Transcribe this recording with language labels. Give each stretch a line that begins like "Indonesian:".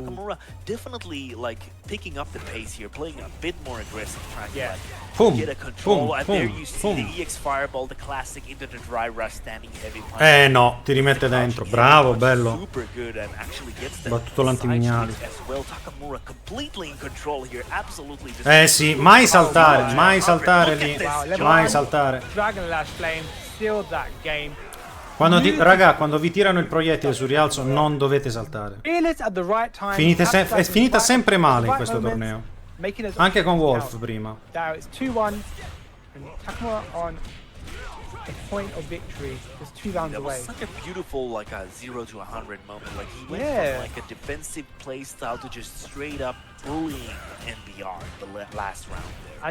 English: Takamura definitely like picking up the pace here, playing a bit more aggressive, trying to get a control. And there you see the EX Fireball, the classic into the dry rush, standing heavy punch.
Italian: No, ti rimette dentro. Bravo, bello.
English: Super good and actually gets the
Italian: battuto l'antimignale.
English: as well. Takamura completely in control here. Absolutely.
Italian: Sì, mai saltare lì, mai saltare.
English: Dragon Lash Flame sealed that game.
Italian: Raga, quando vi tirano il proiettile sul rialzo non dovete saltare. È finita sempre male in questo torneo. Anche con Wolf prima.
English: Now it's 2-1 and Takamura on a point of victory, just 2 rounds away. That was such a beautiful like a 0 to 100 moment. Like he went from like a defensive play style to just straight up bullying MBR the last round there.